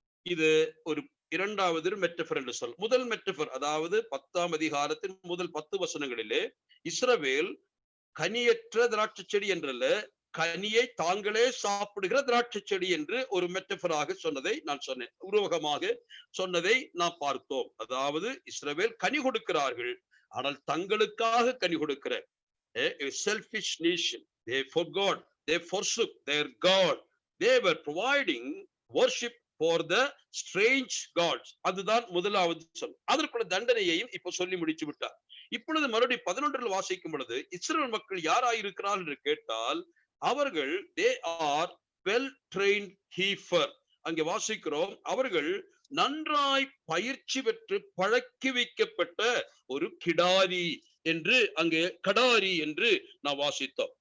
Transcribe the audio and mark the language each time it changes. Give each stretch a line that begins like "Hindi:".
Tamil: இது ஒரு இரண்டாவது மெட்டபர் என்று சொல். முதல் மெட்டபர், அதாவது 10ஆம் அதிகாரத்தின் முதல் 10 வசனங்களிலே இஸ்ரவேல் கனியற்ற திராட்சை செடி என்றல்ல, கனியை தாங்களே சாப்பிடுகிற திராட்சை செடி என்று ஒரு மெட்டபராக சொன்னதை நான் சொன்னேன், உருவகமாக சொன்னதை நாம் பார்த்தோம். அதாவது இஸ்ரவேல் கனி கொடுக்கிறார்கள், ஆனால் தங்களுக்காக கனி கொடுக்கிற
English: selfish nation. They forgot, they forsook their God. They were providing worship for the strange gods.
Tamil: அதுதான் முதலாவது சொல். அதற்குள்ள தண்டனையையும் இப்ப சொல்லி முடிச்சு விட்டார். இப்பொழுது மறுபடியும் 11 வாசிக்கும் பொழுது இஸ்ரவேல் மக்கள் யாராயிருக்கிறார்கள் என்று கேட்டால், அவர்கள்
English: they are well trained heifer.
Tamil: அங்கே வாசிக்கிறோம், அவர்கள் நன்றாய் பயிற்சி பெற்று பழக்கி வைக்கப்பட்ட ஒரு கிடாரி என்று, அங்கே கடாரி என்று நாம் வாசித்தோம்.